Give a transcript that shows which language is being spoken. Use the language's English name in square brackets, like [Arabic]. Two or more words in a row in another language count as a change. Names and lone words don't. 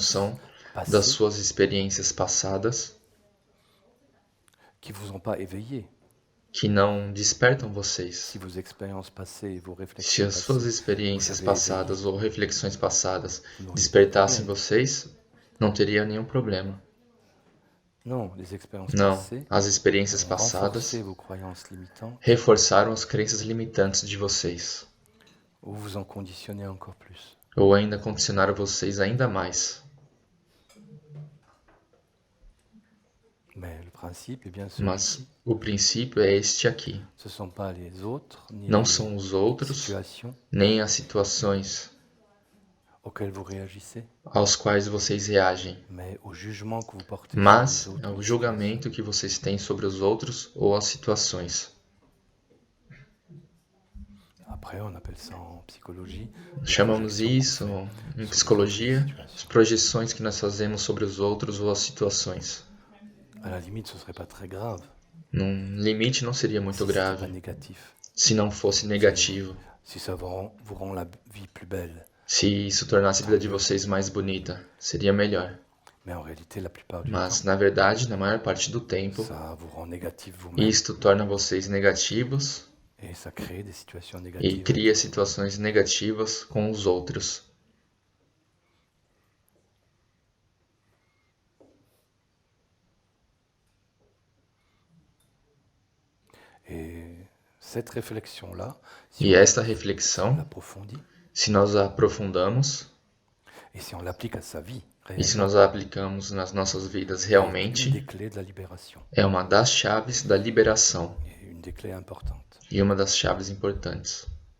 [Portuguese] função das [French] passées [Portuguese] suas experiências passadas [French] qui vous ont pas éveillé. [Portuguese] que não despertam vocês. [French] Si vos expériences passées et vos [Portuguese] Se [French] réflexions [Portuguese] as suas [French] passées [Portuguese] experiências [French] vous avez [Portuguese] passadas ou reflexões passadas [French] vous n'auriez pas de [Portuguese] despertassem [French] problème. [Portuguese] vocês, não teria nenhum problema. [French] Non, les expériences [Portuguese] Não, [French] passées [Portuguese] as experiências [French] ont [Portuguese] passadas [French] renforcé vos croyances limitantes [Portuguese] reforçaram as crenças limitantes de vocês, [French] ou vous en conditionnez encore plus. [Portuguese] ou ainda condicionaram vocês ainda mais. [French] Mais le principe est bien [Portuguese] Mas [French] celui-ci. [Portuguese] o princípio é este aqui. [French] Ce ne sont pas les autres ni [Portuguese] Não [French] les [Portuguese] são os outros, [French] situations [Portuguese] nem as situações [French] auxquelles vous réagissez, [Portuguese] aos quais vocês reagem, [French] mais au jugement que vous portez [Portuguese] mas [French] sur les [Portuguese] é [French] autres. [Portuguese] o julgamento que vocês têm sobre os outros ou as situações. [French] Après, on appelle ça en psychologie [Portuguese] Chamamos isso, em psicologia, as projeções que nós fazemos sobre os outros ou as situações. [French] à la limite, ce serait pas très grave. [Portuguese] Num limite não seria muito [French] Si c'était pas [Portuguese] grave [French] négatif, [Portuguese] se não fosse negativo, [French] si ça vous rend la vie plus belle. [Portuguese] se isso tornasse a vida de vocês mais bonita, seria melhor. [French] Mais en réalité, la plupart du [Portuguese] Mas, na verdade, na maior parte do tempo, [French] temps, ça vous rend négatif vous-même [Portuguese] isto torna vocês negativos [French] et ça crée des situations [Portuguese] e [French] négatives. [Portuguese] cria situações negativas com os outros. [French] Et cette réflexion-là, [Portuguese] E [French] on [Portuguese] esta reflexão, [French] l'approfondit [Portuguese] se nós a aprofundamos [French] et si on l'applique à sa vie, [Portuguese] e se [French] réellement, [Portuguese] nós a aplicamos nas nossas vidas [French] une [Portuguese] realmente, [French] des clés de la libération [Portuguese] é uma das chaves da liberação [French] et une des clés importantes. [Portuguese] e uma das chaves importantes.